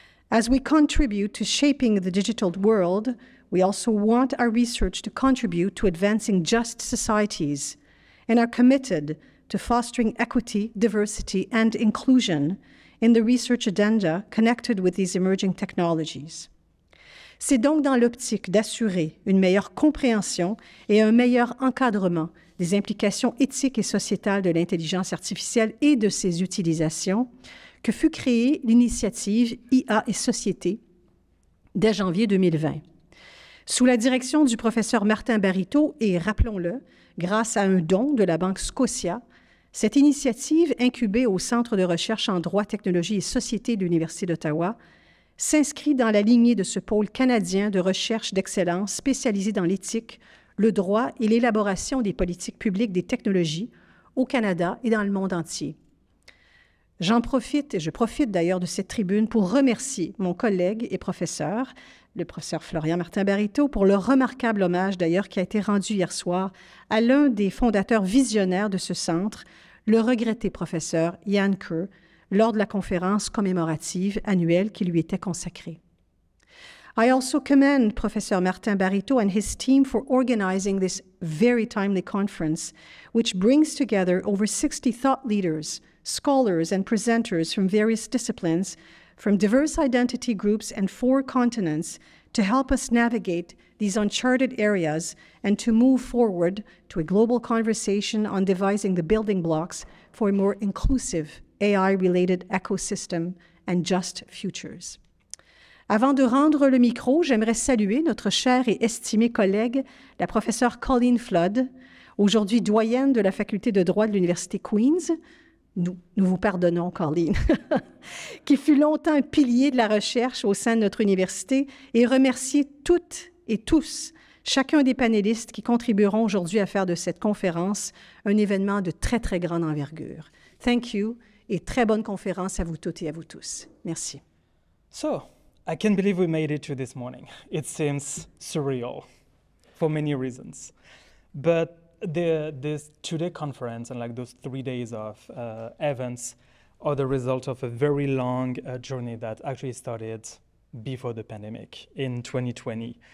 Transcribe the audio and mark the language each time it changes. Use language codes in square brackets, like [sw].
[en] As we contribute to shaping the digital world, we also want our research to contribute to advancing just societies and are committed to fostering equity, diversity, and inclusion in the research agenda connected with these emerging technologies. [fr] C'est donc dans l'optique d'assurer une meilleure compréhension et un meilleur encadrement des implications éthiques et sociétales de l'intelligence artificielle et de ses utilisations que fut créée l'initiative IA et Société dès janvier 2020. Sous la direction du professeur Martin Barreto et, rappelons-le, grâce à un don de la Banque Scotia, cette initiative, incubée au Centre de recherche en droit, technologie et société de l'Université d'Ottawa, s'inscrit dans la lignée de ce pôle canadien de recherche d'excellence spécialisé dans l'éthique, le droit et l'élaboration des politiques publiques des technologies au Canada et dans le monde entier. Je profite d'ailleurs de cette tribune pour remercier mon collègue et professeur le professeur Florian Martin-Bariteau, pour le remarquable hommage d'ailleurs qui a été rendu hier soir à l'un des fondateurs visionnaires de ce centre, le regretté professeur Jan Kerr, lors de la conférence commémorative annuelle qui lui était consacrée. [en] I also commend Professor Martin-Bariteau and his team for organizing this very timely conference, which brings together over 60 thought leaders, scholars, and presenters from various disciplines, from diverse identity groups and 4 continents, to help us navigate these uncharted areas and to move forward to a global conversation on devising the building blocks for a more inclusive AI-related ecosystem and just futures. [fr] Avant de rendre le micro, j'aimerais saluer notre chère et estimée collègue, la professeure Colleen Flood, aujourd'hui doyenne de la faculté de droit de l'Université Queen's. Nous vous pardonnons, Colleen, qui fut longtemps un pilier de la recherche au sein de notre université, et remercier toutes et tous, chacun des panélistes qui contribueront aujourd'hui à faire de cette conférence un événement de très, très grande envergure. [en] Thank you, [fr] et très bonne conférence à vous toutes et à vous tous. Merci. [en] So, I can't believe we made it to this morning. It seems surreal for many reasons. But this two-day conference and like those 3 days of events are the result of a very long journey that actually started before the pandemic in 2020.